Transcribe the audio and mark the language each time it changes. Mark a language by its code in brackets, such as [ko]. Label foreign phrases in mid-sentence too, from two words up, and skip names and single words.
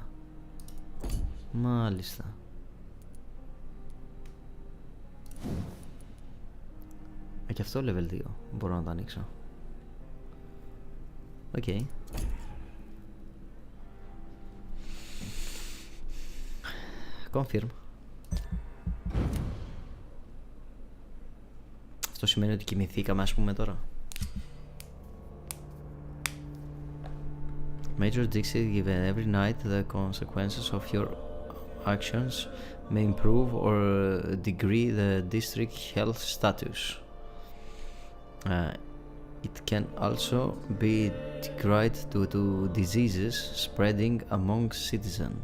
[el] Μάλιστα. Και αυτό level 2 μπορώ να το ανοίξω. Οκ. Confirm. Αυτό σημαίνει ότι κοιμηθήκαμε ας πούμε τώρα. [en] Major Dixie, given every night the consequences of your actions may improve or degrade the district health status. It can also be degrade due to diseases spreading among citizens.